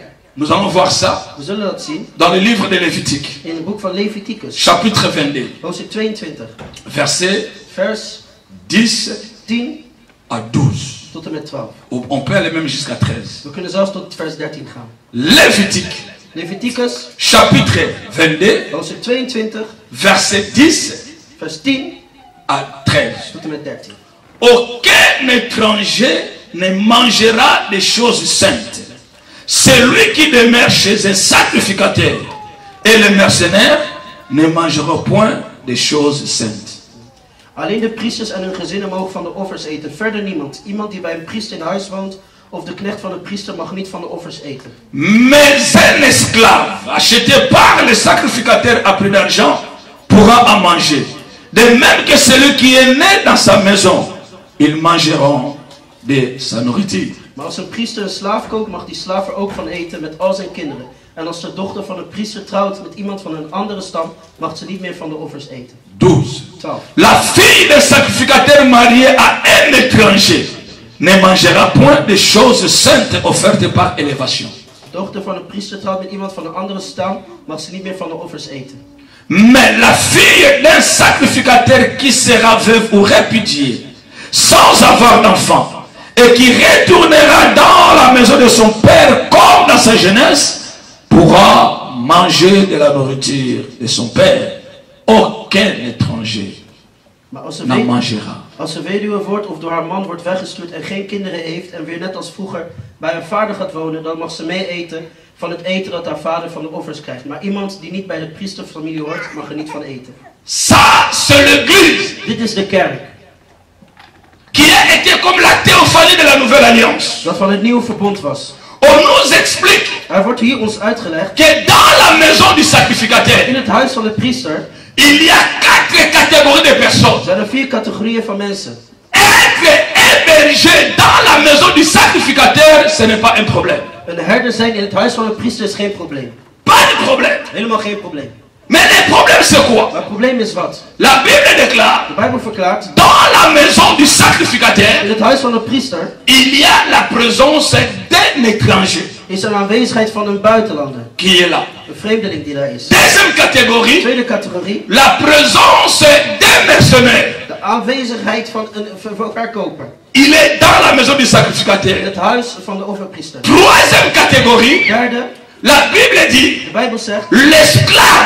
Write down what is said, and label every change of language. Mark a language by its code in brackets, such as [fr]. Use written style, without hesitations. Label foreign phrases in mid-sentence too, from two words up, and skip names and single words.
[fr] Nous allons voir ça [nl] We zullen dat zien [fr] dans le livre de Lévitique, [nl] in het boek van Leviticus, [fr] chapitre 22, [nl] hoofdstuk 22, [fr] versets [nl] vers [fr] 10 [nl] 10 [fr] à 12. [nl] tot en met 12. [fr] On peut aller même jusqu'à 13. [nl] We kunnen zelfs tot vers 13 gaan. [fr] Lévitique, [nl] Leviticus, [fr] chapitre 22, [nl] hoofdstuk 22, [fr] verset 10 [nl] vers 10 [fr] à 13. [nl] tot en met 13. [fr] Aucun étranger ne mangera des choses saintes. Celui qui demeure chez un sacrificateur et les mercenaires ne mangeront point des choses saintes. [nl] Alleen de priesters en hun gezinnen mogen van de offers eten. Verder niemand. Iemand die bij een priester in huis woont of de knecht van de priester mag niet van de offers eten. [fr] Mais un esclave acheté par le sacrificateur à prix d'argent pourra en manger. De même que celui qui est né dans sa maison, ils mangeront de sa nourriture. [nl] Maar als een priester een slaaf koopt, mag die slaaf er ook van eten met al zijn kinderen. En als de dochter van een priester trouwt met iemand van een andere stam, mag ze niet meer van de offers eten. [fr] 12. [nl] 12. [fr] La fille d'un sacrificateur marié à un étranger ne mangera point des choses saintes offertes par élévation. [nl] De dochter van een priester trouwt met iemand van een andere stam, mag ze niet meer van de offers eten. [fr] Mais la fille d'un sacrificateur qui sera veuve ou répudiée, sans avoir d'enfant, et qui retournera dans la maison de son père comme dans sa jeunesse, pourra manger de la nourriture de son père. Aucun étranger [nl] Maar [fr] n'en mangera. [nl] als ze weduwe wordt of door haar man wordt weggestuurd en geen kinderen heeft en weer net als vroeger bij haar vader gaat wonen, dan mag ze mee eten van het eten dat haar vader van de offers krijgt. Maar iemand die niet bij de priesterfamilie hoort, mag er niet van eten. [fr] Ça, c'est l'église [nl] Dit is de kerk, [fr] qui a été comme la théophanie de la nouvelle alliance. [nl] dat van het nieuwe verbond was. [fr] On nous explique [nl] Er wordt hier ons uitgelegd, [fr] que dans la maison du sacrificateur, [nl] in het huis van de priester [fr] il y a 4 catégories de personnes. [nl] zijn er 4 categorieën van mensen. [fr] Être hébergé dans la maison du sacrificateur, ce n'est pas un problème. [nl] Een herder zijn in het huis van een priester is geen probleem. [fr] Pas de problème. [nl] Helemaal geen probleem. [fr] Mais le problème c'est quoi? [nl] Maar het probleem is wat? [fr] La Bible déclare, [nl] De Bijbel verklaart, [fr] dans la maison du sacrificateur, [nl] in het huis van een priester [fr] il y a la présence d'un étranger [nl] is er aanwezigheid van een buitenlander. [fr] qui est là. [nl] Een vreemdeling die daar is. [fr] Deuxième catégorie, [nl] Tweede categorie, [fr] la présence d'un mercenaire. [nl] de aanwezigheid van een verkoper. [fr] Il est dans la maison du [nl] In [fr] sacrificateur. [nl] het huis van de offerpriester. [fr] Troisième catégorie, [nl] Derde, [fr] la Bible dit, [nl] de Bijbel zegt, [fr] l'esclave